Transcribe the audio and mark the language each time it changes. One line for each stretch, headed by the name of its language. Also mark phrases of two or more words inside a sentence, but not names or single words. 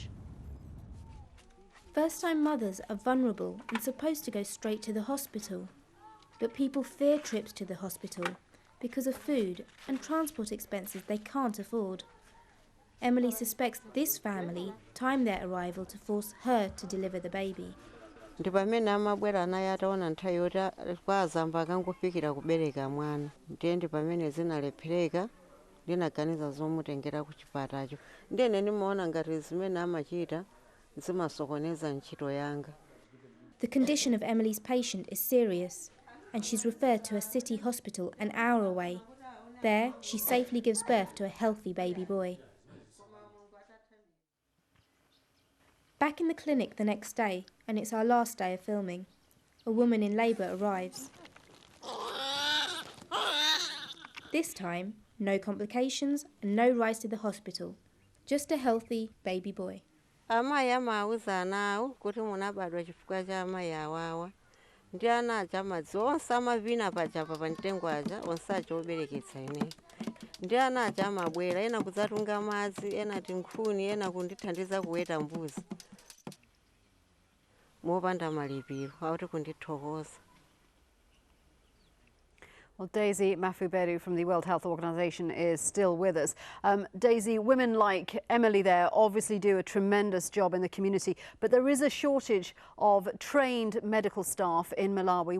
English: First-time mothers are vulnerable and supposed to go straight to the hospital. But people fear trips to the hospital because of food and transport expenses they can't afford. Emily suspects this family timed their arrival to force her to deliver the baby.
Nyanja: Ndi pamene amabwera naye ataona nthawi yoti kwazamba akangofikira kubereka mwana. Ndiye ndi pamene zinalephereka ndinaganiza zomutengera ku chipatacho. Ndine ndimaona ngati zimene amachita zimasokoneza ntchito yanga.
English: The condition of Emily's patient is serious, and she's referred to a city hospital an hour away. There, she safely gives birth to a healthy baby boy. Back in the clinic the next day, and it's our last day of filming, a woman in labour arrives. This time, no complications and no rise to the hospital, just a healthy baby boy.
Nyanja: Amayi amawuza nawo kuti munabadwa chifukwa cha amayi awawa. Ndi ana aja madzi onse amavina pachapa pa mtengo aja onse aja obereketsa ineyo. Ndi ana aja amabwera ena kudzatunga madzi, ena tinkhuni, ena kundithandiza kuweta mbuzi. Mopanda malipiro akuti kundithokoza.
English: Well, Daisy Mafuberu from the World Health Organization is still with us. Daisy, women like Emily there obviously do a tremendous job in the community, but there is a shortage of trained medical staff in Malawi.